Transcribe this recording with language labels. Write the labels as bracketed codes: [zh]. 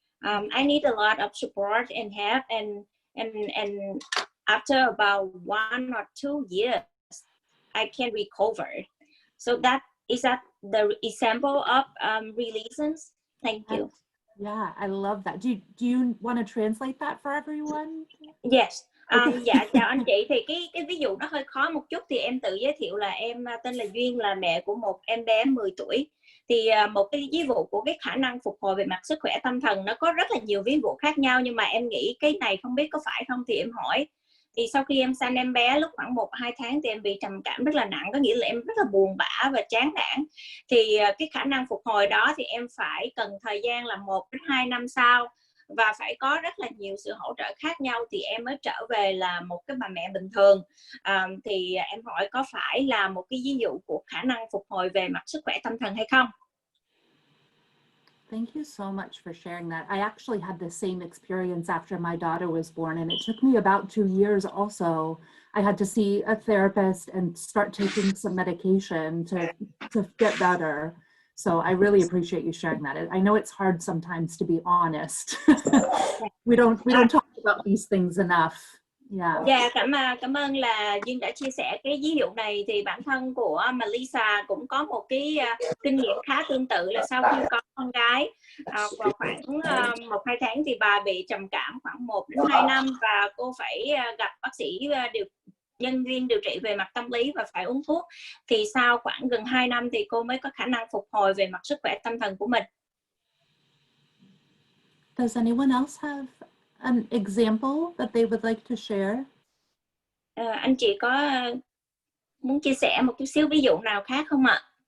[en] I need a lot of support and help, and after about 1 or 2 years, I can recover. So is that the example of resilience? Thank you. Yeah, I love that. Do you want to translate that for everyone? Yes. [vi] Dạ chào anh chị, thì cái ví dụ nó hơi khó một chút, thì em tự giới thiệu là em tên là Duyên, là mẹ của một em bé 10 tuổi. Thì một cái ví dụ của cái khả năng phục hồi về mặt sức khỏe tâm thần nó có rất là nhiều ví dụ khác nhau, nhưng mà em nghĩ cái này không biết có phải không thì em hỏi. Thì sau khi em sanh em bé lúc khoảng 1-2 tháng thì em bị trầm cảm rất là nặng, có nghĩa là em rất là buồn bã và chán nản. Thì cái khả năng phục hồi đó thì em phải cần thời gian là 1-2 năm sau, và phải có rất là nhiều sự hỗ trợ khác nhau thì em mới trở về là một cái bà mẹ bình thường. Thì em hỏi có phải là một cái ví dụ của khả năng phục hồi về mặt sức khỏe tâm thần hay không? [en] Thank you so much for sharing that. I actually had the same experience after my daughter was born, and it took me about 2 years also. I had to see a therapist and start taking some medication to get better. So I really appreciate you sharing that. I know it's hard sometimes to be honest. We don't talk about these things enough. Yeah. [vi] Dạ, cảm ơn là Duyên đã chia sẻ cái ví dụ này. Thì bản thân của Mellisa cũng có một cái kinh nghiệm khá tương tự, là sau khi có con gái vào khoảng 1-2 tháng thì bà bị trầm cảm khoảng 1-2 năm, và cô phải gặp bác sĩ nhân viên điều trị về mặt tâm lý và phải uống thuốc. Thì sau khoảng gần 2 năm thì cô mới có khả năng phục hồi về mặt sức khỏe tâm thần của mình. [en] Does anyone else have an example that they would like to share? [vi] Anh chị có muốn chia sẻ một chút xíu ví dụ nào khác không ạ?